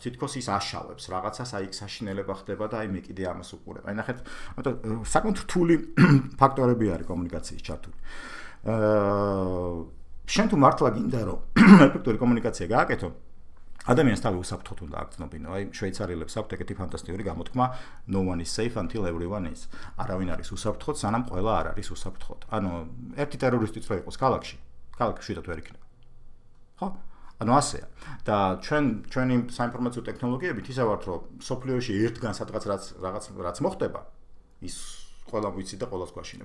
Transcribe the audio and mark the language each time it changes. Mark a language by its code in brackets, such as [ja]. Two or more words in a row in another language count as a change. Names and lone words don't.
[ka] თითქოს ის აშავებს რაღაცას, აი საშინელება ხდება და აი მე კიდე ამას უყურებ. აი ნახეთ, საკმაოდ რთული ფაქტორები არის კომუნიკაციის ჩართული. შენ თუ მართლა გინდა რომ ეფექტური კომუნიკაცია გააკეთო, ადამიანს თავი უსაფრთხოდ უნდა აქცნობინო. აი შვეიცარიელებს აქვთ ეგეთი ფანტასტიკური გამოთქმა [en] no one is safe until everyone is. [ka] არავინ არის უსაფრთხოდ, სანამ ყველა არ არის უსაფრთხოდ. ანუ ერთი ტერორისტიც რო იყოს ქალაქში შვიდად ვერ იქნება. ხო? ანუ ასეა. და ჩვენი საინფორმაციო ტექნოლოგიებით ისე ვართ, რომ სოფლიოში ერთგან სადღაც რაღაც მოხდება, ის ყველა ვიცი და ყველას გვაშინებს.